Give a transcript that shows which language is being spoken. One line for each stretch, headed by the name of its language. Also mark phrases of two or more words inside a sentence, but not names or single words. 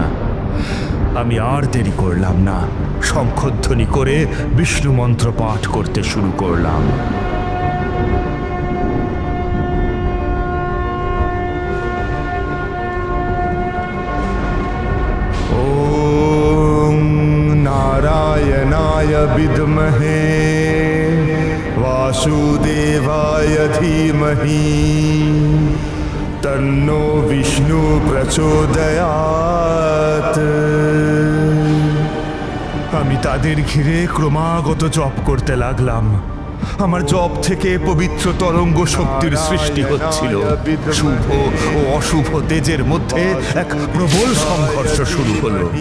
Bangla: আমি আর দেরি করলাম না, শঙ্খধ্বনি করে বিষ্ণু মন্ত্র পাঠ করতে শুরু করলাম।
Sanskrit: ওম নারায়ণায় বিদ্মহে वासुदेवाय धीमहि तन्नो विष्णु प्रचोदयात्।
Bangla: আমি তাদের ঘিরে ক্রমাগত জপ করতে লাগলাম। আমার জপ থেকে পবিত্র তরঙ্গ শক্তির সৃষ্টি হচ্ছিল। শুভ ও অশুভ তেজের মধ্যে এক প্রবল সংঘর্ষ শুরু হলো।